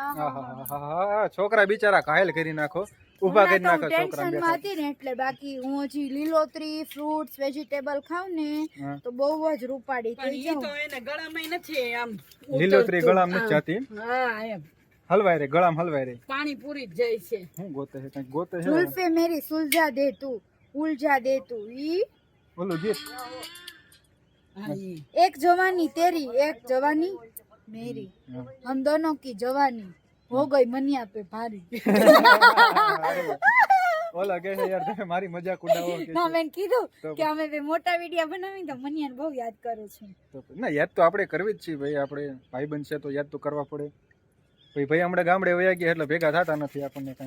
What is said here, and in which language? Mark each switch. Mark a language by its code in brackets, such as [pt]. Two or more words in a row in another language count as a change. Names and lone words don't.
[gu] છોકરા બિચારા ઘાયલ કરી નાખો, ઉભા કરી નાખો છોકરા. ટેન્શનમાં હતી ને એટલે. બાકી હું હજી લીલોતરી [en] fruits vegetable [gu] ખાઉં ને તો બહુ જ રૂપાડી થઈ ઈ જાઉં. તો એને ગળામાં નથી આમ લીલોતરી ગળામ નથી જાતી. હા એમ હલવાય રે ગળામ, હલવાય રે. પાણી પૂરી જ જાય છે. હું ગોતે છે કંઈક ગોતે છે. [hi] जुल्फे मेरी सुलझा दे तू, उलझा दे तू. ई [gu] ઓલું ગીત હા ઈ [hi] एक जवानी तेरी एक जवानी मेरी, हम दोनों की जवानी हो गई मनिया पे भारी. [gu] ઓલા કે છે યાર તમે મારી મજાક ઉડાવો કે ના મેં કીધું કે અમે બે મોટા વિડિયા બનાવી તો મનિયાને બહુ યાદ કરું છું. ના યાદ તો આપણે કરવી જ છીએ ભાઈ. આપણે ભાઈબંધ છે તો યાદ તો કરવા પડે. ભાઈ હમણાં ગામડે વયા ગયા એટલે ભેગા થતા નથી આપણને કઈ.